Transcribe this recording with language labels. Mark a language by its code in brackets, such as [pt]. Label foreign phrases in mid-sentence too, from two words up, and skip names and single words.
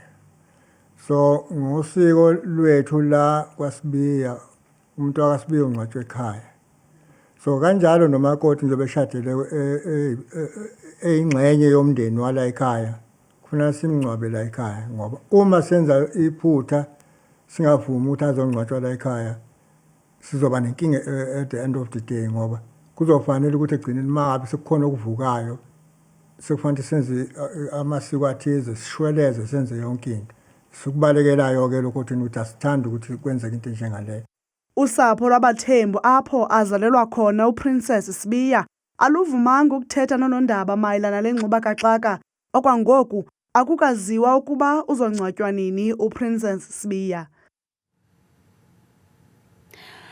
[zu] So ngosiko lwethu la kwaSibiya umuntu akaSibiya ungcwatshwa ekhaya. So kanjalo nomakoti nje beshadile eyingxenye yomndeni wala ekhaya kufanele simngcwabe la ekhaya, ngoba uma senza iphutha singavumi ukuthi azongcwatshwa la ekhaya sizoba nenkinga [en] at the end of the day, [zu] ngoba kuzofanele ukuthi egcineni mangabe sekukhona okuvukayo sekufanele senze amasiko athize, sishweleze, senze yonke into. Sikubalekelayo ke lokho ukuthi asithanda ukuthi kwenzeke into njengaleyo. [xh] Usapho lwabathembu apho azalelwa khona uPrincess Sibiya aluvumanga ukuthetha nonondaba mayelana lengxuba kaxaka. Okwangoku akukaziwa ukuba uzongcwatywa nini uPrincess Sibiya.